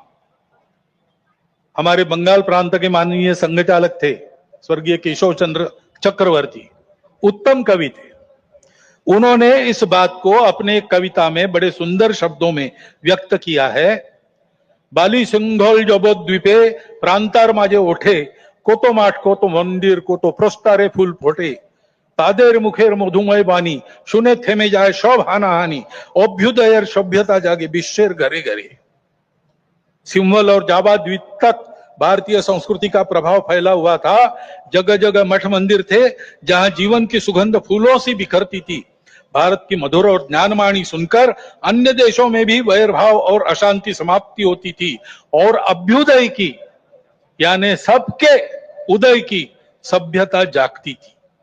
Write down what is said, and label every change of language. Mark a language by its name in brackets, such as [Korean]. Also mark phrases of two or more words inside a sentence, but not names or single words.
[Hindi] हमारे बंगाल प्रांत के माननीय संघचालक थे स्वर्गीय केशव चंद्र चक्रवर्ती, उत्तम कवि थे। उन्होंने इस बात को अपने कविता में बड़े सुंदर शब्दों में व्यक्त किया है। [Bangla] বালি সিংহল যবদ্বীপে প্রান্তর মাঝে ওঠে, কত মঠ কত মন্দির কত প্রস্তরে ফুল ফোটে, তাদের মুখের মধুময় বাণী, শুনে থেমে যায় সব হানাহানি, অভ্যুদয়ের সভ্যতা জাগে বিশ্বের ঘরে ঘরে। [Hindi] सिंहल और जावा द्वीप तक भारतीय संस्कृति का प्रभाव फैला हुआ था। जगह जगह मठ मंदिर थे जहां जीवन की सुगंध फूलों से बिखरती थी। भारत की मधुर और ज्ञानवाणी सुनकर अन्य देशों में भी वैरभाव और अशांति समाप्ति होती थी और अभ्युदय की यानी सबके उदय की सभ्यता जागती थी।